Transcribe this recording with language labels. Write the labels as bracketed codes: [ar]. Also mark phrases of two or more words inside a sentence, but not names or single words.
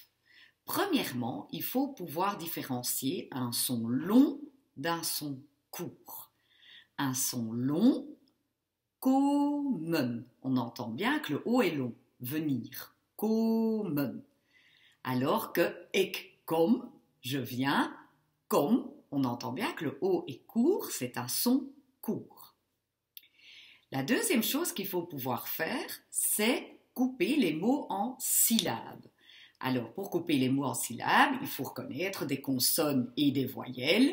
[fr] Premièrement, il faut pouvoir différencier un son long d'un son court. Un son long, komen. On entend bien que le O est long, venir, komen. Alors que [nl] ik kom, [fr] je viens, kom, on entend bien que le O est court, c'est un son court. La deuxième chose qu'il faut pouvoir faire, c'est couper les mots en syllabes. Alors, pour couper les mots en syllabes, il faut reconnaître des consonnes et des voyelles.